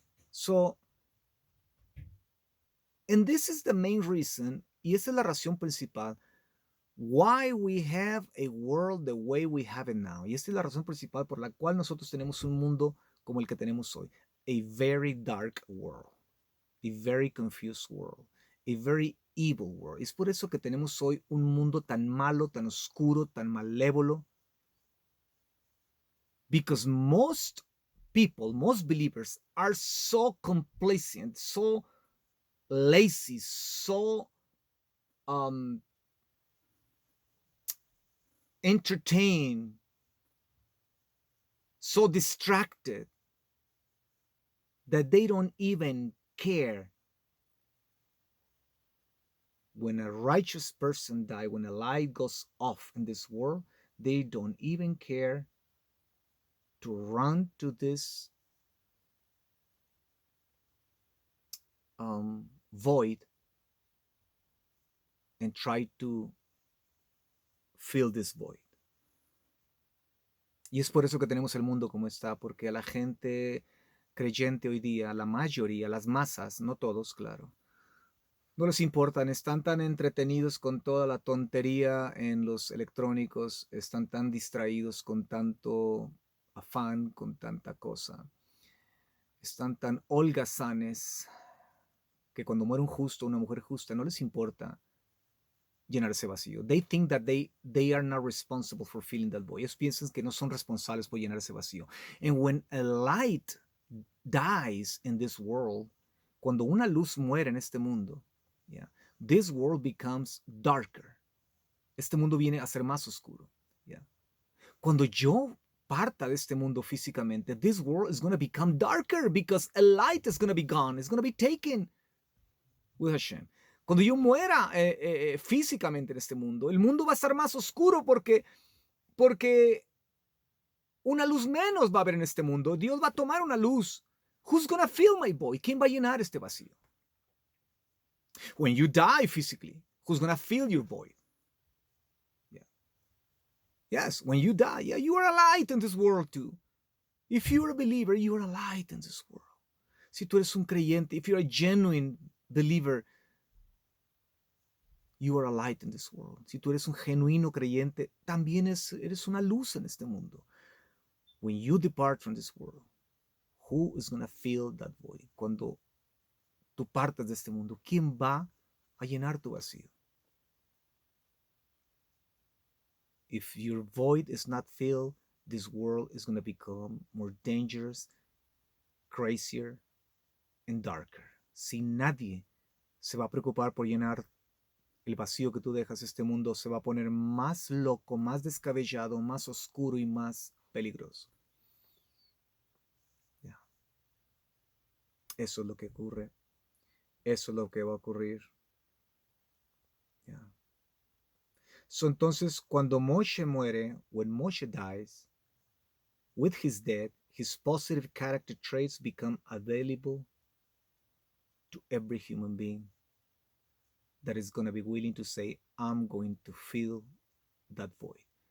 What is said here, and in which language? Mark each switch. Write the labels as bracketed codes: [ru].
[en] So, and this is the main reason, [es] y esa es la razón principal, [en] why we have a world the way we have it now. [es] Y esta es la razón principal por la cual nosotros tenemos un mundo como el que tenemos hoy. [en] A very dark world. A very confused world. A very evil world. [es] Es por eso que tenemos hoy un mundo tan malo, tan oscuro, tan malévolo. [en] Because most people, most believers are so complacent, so lazy, so entertained, so distracted that they don't even care when a righteous person dies, when a light goes off in this world. They don't even care to run to this void and try to fill this void. [es] Y es por eso que tenemos el mundo como está, porque a la gente creyente hoy día, la mayoría, las masas, no todos, claro, no les importan, están tan entretenidos con toda la tontería en los electrónicos, están tan distraídos con tanto afán, con tanta cosa, están tan holgazanes que cuando muere un justo, una mujer justa, no les importa llenar ese vacío. [en] They think that they are not responsible for filling that void. [es] Ellos piensan que no son responsables por llenar ese vacío. [en] And when a light dies in this world, [es] cuando una luz muere en este mundo, [en] yeah, this world becomes darker. [es] Este mundo viene a ser más oscuro. Yeah. Cuando yo parta de este mundo físicamente, [en] this world is going to become darker because a light is going to be gone, it's going to be taken with Hashem. [es] Cuando yo muera físicamente en este mundo, el mundo va a estar más oscuro porque una luz menos va a haber en este mundo. Dios va a tomar una luz. [en] Who's going to fill my void? [es] ¿Quién va a llenar este vacío? [en] When you die physically, who's going to fill your void? Yes, when you die, yeah, you are a light in this world too. If you're a believer, you are a light in this world. [es] Si tú eres un creyente, [en] if you're a genuine believer, you are a light in this world. [es] Si tú eres un genuino creyente, también eres una luz en este mundo. [en] When you depart from this world, who is going to fill that void? [es] Cuando tú partes de este mundo, ¿quién va a llenar tu vacío? [en] If your void is not filled, this world is going to become more dangerous, crazier, and darker. [es] Si nadie se va a preocupar por llenar el vacío que tú dejas, este mundo se va a poner más loco, más descabellado, más oscuro y más peligroso. Yeah. Eso es lo que ocurre. Eso es lo que va a ocurrir. Yeah. [en] So, [es] entonces, cuando Moshe muere, [en] when Moshe dies, with his death, his positive character traits become available to every human being that is going to be willing to say, I'm going to fill that void.